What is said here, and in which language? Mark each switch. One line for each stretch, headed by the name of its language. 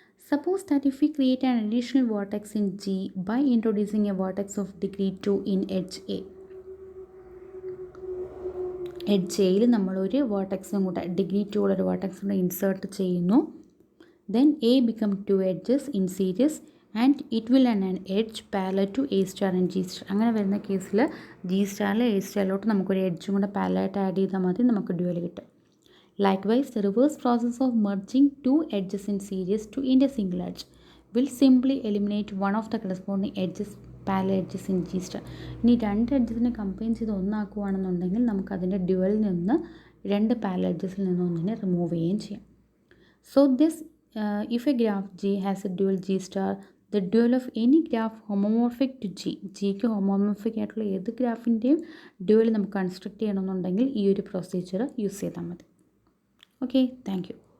English: Suppose that if we create an additional vertex in G by introducing a vertex of degree 2 in edge A.
Malayalam: Edge എയിൽ നമ്മളൊരു വേർട്ടെക്സും കൂടെ degree 2 ഉള്ളൊരു വേർട്ടെക്സും കൂടെ insert ചെയ്യുന്നു.
English: Then A become two edges in series and it will an edge parallel to A star and G star.
Malayalam: അങ്ങനെ വരുന്ന കേസിൽ G സ്റ്റാറിൽ A സ്റ്റാറിലോട്ട് നമുക്കൊരു എഡ്ജും കൂടെ പാരലായിട്ട് ആഡ് ചെയ്താൽ മതി, നമുക്ക് ഡ്യുവൽ കിട്ടും.
English: Likewise, the reverse process of merging two edges in series to into a single edge will simply eliminate one of the corresponding edges, parallel edges in G star.
Malayalam: ഇനി രണ്ട് എഡ്ജസിനെ combine ചെയ്ത് ഒന്നാക്കുകയാണെന്നുണ്ടെങ്കിൽ നമുക്കതിൻ്റെ ഡ്യുവലിൽ നിന്ന് രണ്ട് പാരലൽ എഡ്ജസിൽ നിന്ന് ഒന്നിനെ remove ചെയ്യുകയും ചെയ്യാം.
English: So this if a graph G has a dual G star, the dual of any graph homomorphic to G,
Malayalam: ജിക്ക് ഹോമോമോർഫിക് ആയിട്ടുള്ള ഏത് ഗ്രാഫിൻ്റെയും ഡ്യുവൽ നമുക്ക് കൺസ്ട്രക്ട് ചെയ്യണമെന്നുണ്ടെങ്കിൽ ഈ ഒരു പ്രൊസീജിയർ യൂസ് ചെയ്താൽ മതി.
English: Okay, thank you.